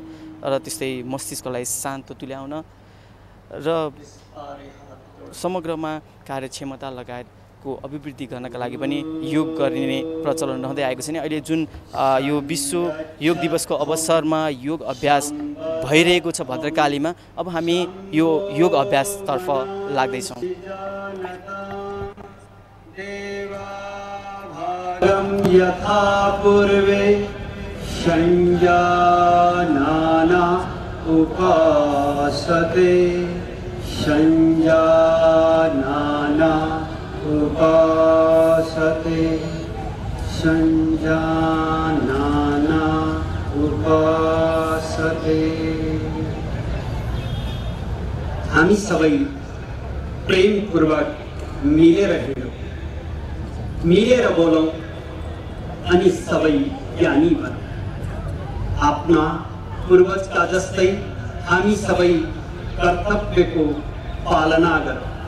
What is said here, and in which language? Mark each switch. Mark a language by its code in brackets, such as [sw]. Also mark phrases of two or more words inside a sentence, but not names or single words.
[ne] र त्यस्तै मस्तिष्कलाई शान्त तुल्याउन र समग्रमा कार्यक्षमता लगायतको अभिवृद्धि गर्नका लागि पनि योग गर्ने प्रचलन रहँदै आएको छ। अहिले जुन यो विश्व योग दिवसको अवसरमा योग अभ्यास भइरहेको छ भद्रकालीमा, अब हामी यो योग अभ्यासतर्फ लाग्दैछौँ। [sa] यथा पूर्वे संजानाना उपासते संजानाना उपासते संजानाना उपासते। [ne] हामी सबै प्रेमपूर्वक मिलेर हिँडौँ, मिलेर बोलौँ अनि सबै ज्ञानी बनौँ। आफ्ना पूर्वजका जस्तै हामी सबै कर्तव्यको पालना गरौँ।